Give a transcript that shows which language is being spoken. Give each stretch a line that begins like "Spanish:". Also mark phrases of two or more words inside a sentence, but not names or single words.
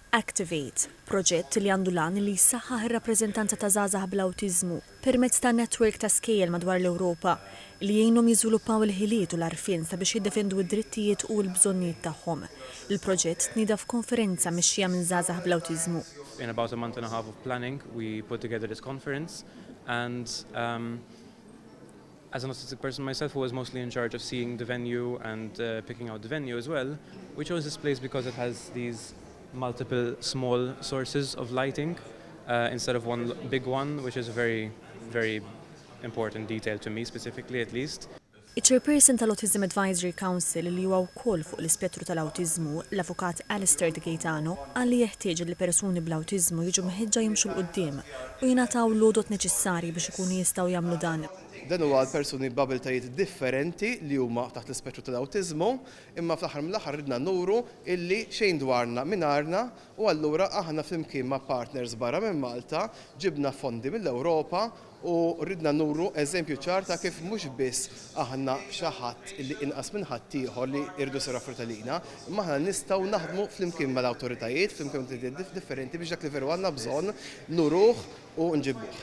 Maltese: Activate, proġett li għandu lan li jissaħħaħ ir-rappreżentanza ta' żgħażagħ bl-awtiżmu permezz ta' netwerk ta' skejjel madwar l-Ewropa li jgħinhom jiżviluppaw il-ħiliet u l-għarfien sabiex jiddefendu d-drittijiet u l-bżonnijiet tagħhom. Il-proġett tnieda f'konferenza mexxija minn żgħażagħ bl-awtiżmu.
English: In about a month and a half of planning, we put together this conference, and as an autistic person myself who was mostly in charge of seeing the venue and picking out the venue as well, we chose this place because it has these multiple small sources of lighting instead of one big one, which is a very, very important detail to me specifically at least.
Maltese: Il-Chairperson tal-Autism Advisory Council li huwa wkoll fuq l-ispettru tal-awtiżmu, l-avukat Alistair De Gaetano, għalli jeħtieġ li persuni bl-awtiżmu jiġu meħeġġa jimxu l-qudiem u jingħataw l-għodot neċessarji biex ikunu jistgħu jagħmlu dan. Dan huwa l-persuni b'abiltajiet differenti li huma taħt l-ispettru tal-awtiżmu, imma fl-aħħar mill-aħħar ridna nuru illi xejn dwarna mingħarna u allura aħna flimkien ma' partners barra minn Malta ġibna fondi mill-Ewropa u ridna nuru eżempju ċar ta' kif mhux biss aħna xi ħadd illi inqas minn ħadd ieħor li jridu sira frutalina, imma aħna nistgħu naħdmu flimkien mal-awtoritajiet, flimkien differenti biex dak li veru għandna bżonn nuruh u nġibuh.